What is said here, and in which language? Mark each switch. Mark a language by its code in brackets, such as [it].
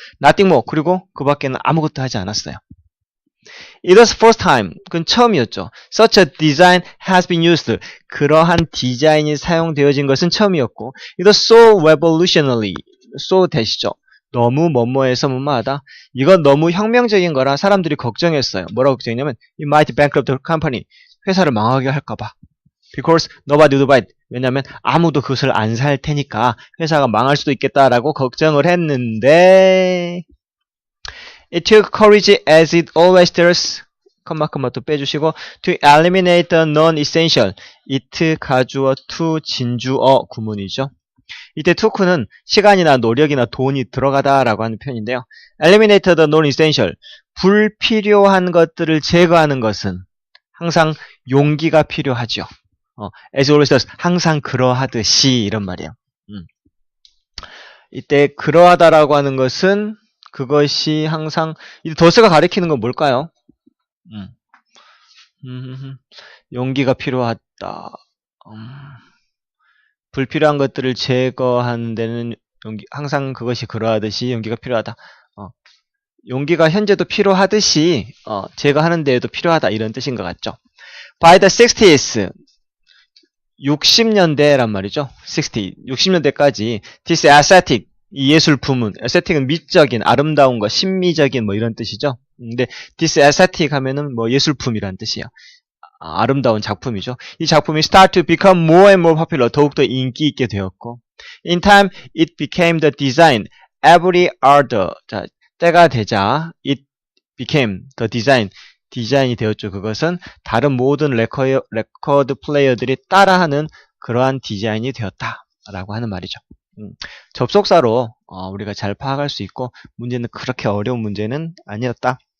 [en] nothing more, [ko] 그리고 그 밖에는 아무것도 하지 않았어요. [en] It was first time, [ko] 그건 처음이었죠. [en] Such a design has been used. [ko] 그러한 디자인이 사용되어진 것은 처음이었고, [en] it was so revolutionary, so [ko] 대시죠. 너무 뭐뭐해서 뭐뭐하다. 이건 너무 혁명적인 거라 사람들이 걱정했어요. 뭐라고 걱정했냐면 [en] it might bankrupt the company. [ko] 회사를 망하게 할까봐. [en] Because nobody would buy it. [ko] 왜냐면 아무도 그것을 안 살 테니까 회사가 망할 수도 있겠다라고 걱정을 했는데 [en] It took courage as it always does. [ko] 컴마 또 빼주시고 [en] to eliminate the non-essential. [ko] it 가주어 to 진주어 구문이죠. 이때 took는 시간이나 노력이나 돈이 들어가다라고 하는 표현인데요. [en] eliminate the non-essential. [ko] 불필요한 것들을 제거하는 것은 항상 용기가 필요하죠. [en] as always does. [ko] 항상 그러하듯이 이런 말이에요. 이때 그러하다라고 하는 것은 그것이 항상 이 더스가 가리키는 건 뭘까요? 용기가 필요하다. 불필요한 것들을 제거하는 데는 항상 그것이 그러하듯이 용기가 필요하다. 용기가 현재도 필요하듯이 제거하는 데에도 필요하다 이런 뜻인 것 같죠. [en] By the 60s [ko] 60년대란 말이죠. 60년대까지 [en] this aesthetic [ko] 이 예술 부문, 에스테틱은 미적인, 아름다운 것, 심미적인 뭐 이런 뜻이죠. 근데 [en] this aesthetic [ko] 하면은 뭐 예술품이란 뜻이에요. 아름다운 작품이죠. 이 작품이 [en] start to become more and more popular, [ko] 더욱더 인기 있게 되었고 [en] in time it became the design, every order. [ko] 자, 때가 되자 [en] it became the design, [ko] 디자인이 되었죠. 그것은 다른 모든 레코드 플레이어들이 따라하는 그러한 디자인이 되었다라고 하는 말이죠. 접속사로 우리가 잘 파악할 수 있고 문제는 그렇게 어려운 문제는 아니었다.